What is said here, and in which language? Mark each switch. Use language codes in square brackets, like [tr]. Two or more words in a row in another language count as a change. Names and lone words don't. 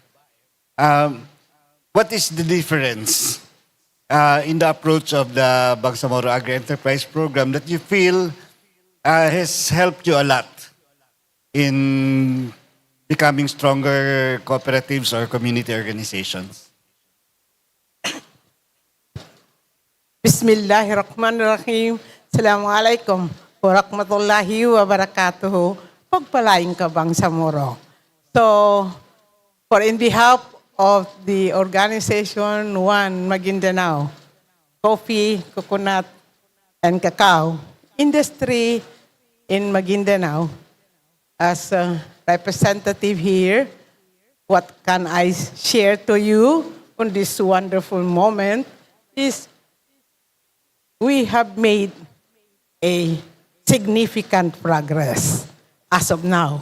[en] What is the difference in the approach of the Bangsamoro Agri-Enterprise program that you feel has helped you a lot in becoming stronger cooperatives or community organizations? [ar] Bismillahirrahmanirrahim. السلام عليكم ورحمة الله وبركاته. [tl] Pagpalain ka, Bangsamoro. [en] So, in behalf of the organization One Maguindanao, coffee, coconut, and cacao industry in Maguindanao, as a representative here, what can I share to you on this wonderful moment is we have made a significant progress as of now.